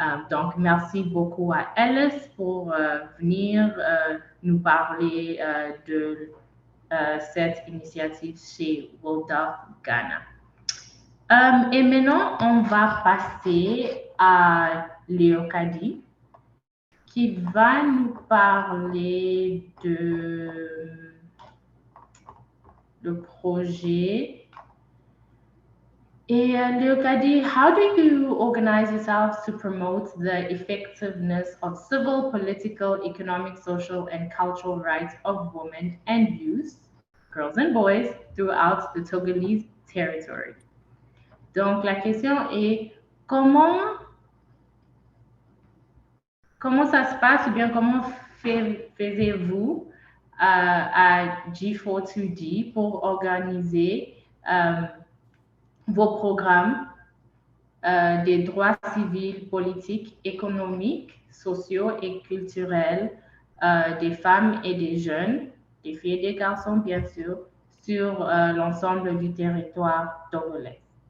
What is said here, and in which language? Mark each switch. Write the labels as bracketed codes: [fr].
[fr] Donc, merci beaucoup à Alice pour venir nous parler de cette initiative chez WiLDAF Ghana. Et maintenant, on va passer à Léocadie, qui va nous parler de projet. [en] Et Léocadie, how do you organize yourselves to promote the effectiveness of civil, political, economic, social, and cultural rights of women and youth, girls and boys, throughout the Togolese territory? [fr] Donc, la question est comment ça se passe, ou bien comment faisiez-vous à G42D pour organiser vos programmes des droits civils, politiques, économiques, sociaux et culturels des femmes et des jeunes, des filles et des garçons, bien sûr, sur l'ensemble du territoire togolais?